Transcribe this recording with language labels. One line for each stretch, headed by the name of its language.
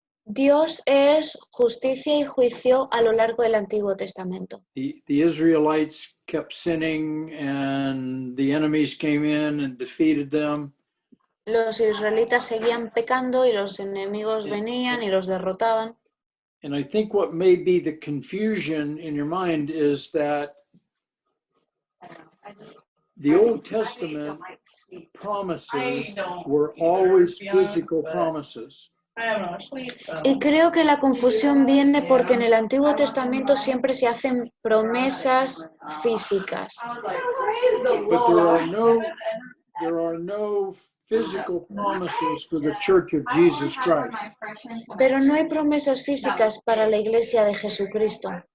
Spanish: Dios es justicia y juicio a lo largo del Antiguo Testamento.
English: The Israelites kept sinning, and the enemies came in and defeated them.
Spanish: Los israelitas seguían pecando y los enemigos venían y los derrotaban.
English: And I think what may be the confusion in your mind is that the Old Testament promises were always physical promises.
Spanish: Y creo que la confusión viene porque en el Antiguo Testamento siempre se hacen promesas físicas.
English: But there are no physical promises for the Church of Jesus Christ.
Spanish: Pero no hay promesas físicas para la Iglesia de Jesucristo.